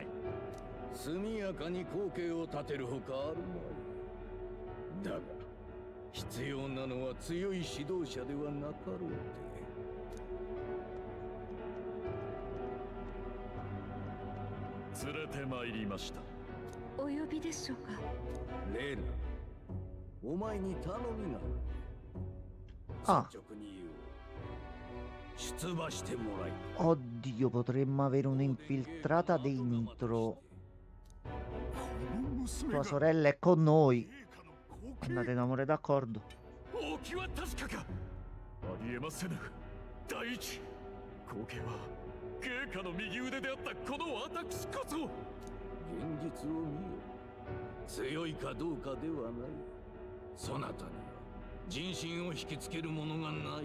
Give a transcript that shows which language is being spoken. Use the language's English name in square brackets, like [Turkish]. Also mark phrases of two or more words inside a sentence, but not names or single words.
[Japanese] 速やかに後継を立てるほかあるまい。だが必要なのは強い指導者ではなかろうて。連れて参りました。お呼びでしょうか。レナ、お前に頼みがあ率直に言おう。出馬してもらい。 [Italian] Oddio, potremmo avere un'infiltrata dei Nitro. [Japanese] この娘 [Italian] Tua [Japanese] が [Italian] sorella è con noi. [Japanese] 陛下の後継。 [Italian] Andate in amore d'accordo. [Japanese] 王騎は確かか。ありえませぬ。第一後継は陛下の右腕であったこの私こそ。現実を見よ。強いかどうかではない。そなたには人心を引きつけるものがない。